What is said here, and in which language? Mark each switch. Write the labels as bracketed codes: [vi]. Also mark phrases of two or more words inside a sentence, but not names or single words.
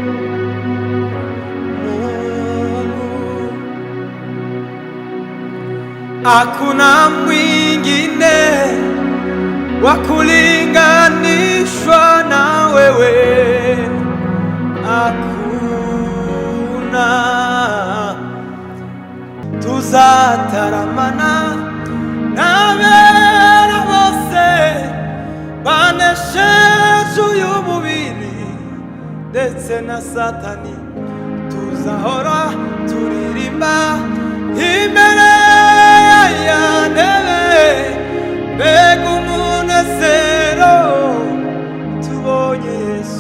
[sw] Mungu, hakuna mwingine wa kulinganishwa na wewe, hakuna. [rw] Tuzataramana n'abera bose banesheje uyu mubiri ndetse na Satani, tuzahora turirimba imbere ya ntebe, mbega umunezero tubonye Yesu.